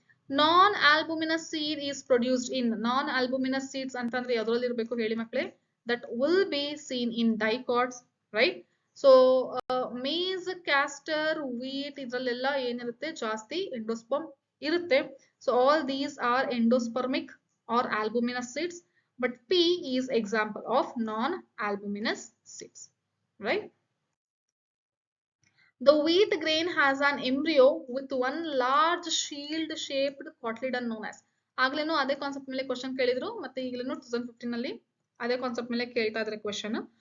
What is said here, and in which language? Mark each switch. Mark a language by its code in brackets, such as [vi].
[en] Non-albuminous seed is produced in. [kn] Non-albuminous seeds ಅಂತಂದ್ರೆ ಯಾವ್ದ್ರಲ್ಲಿ ಇರಬೇಕು ಹೇಳಿ ಮಕ್ಕಳೇ? [en] That will be seen in dicots, right? So maize, castor, wheat [kn] ಇದ್ರಲ್ಲೆಲ್ಲ ಏನಿರುತ್ತೆ? ಜಾಸ್ತಿ ಎಂಡೋಸ್ಪರ್ಮ್ ಇರುತ್ತೆ. [en] So all these are endospermic or albuminous seeds, but P is example of non-albuminous seeds, right? The wheat grain has an embryo with one large shield shaped cotyledon known as. [kn] ಆಗ್ಲೇನು ಅದೇ concept ಮೇಲೆ question ಕೇಳಿದ್ರು, ಮತ್ತೆ ಈಗಲೇನು 2015 ಅಲ್ಲಿ ಅದೇ concept ಮೇಲೆ ಕೇಳ್ತಾ ಇದ್ದಾರೆ question.